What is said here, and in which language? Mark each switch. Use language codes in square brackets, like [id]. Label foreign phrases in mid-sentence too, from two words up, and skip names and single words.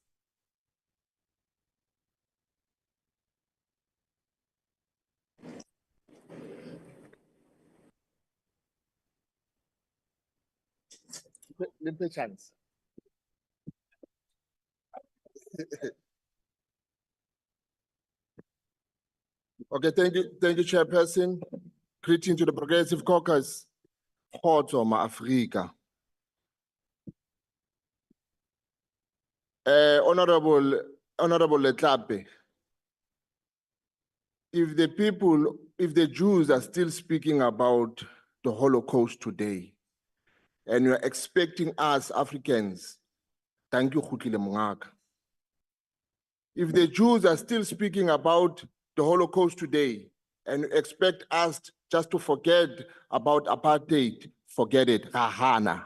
[en] Little chance. Okay, thank you, Chairperson. Greeting to the Progressive Caucus. [st] Kgotso ma-Afrika. [en] Honorable Letlape, if the Jews are still speaking about the Holocaust today, and you're expecting us Africans, thank you, Khutile Mungaka. If the Jews are still speaking about the Holocaust today, and you expect us just to forget about apartheid, forget it, Rahana.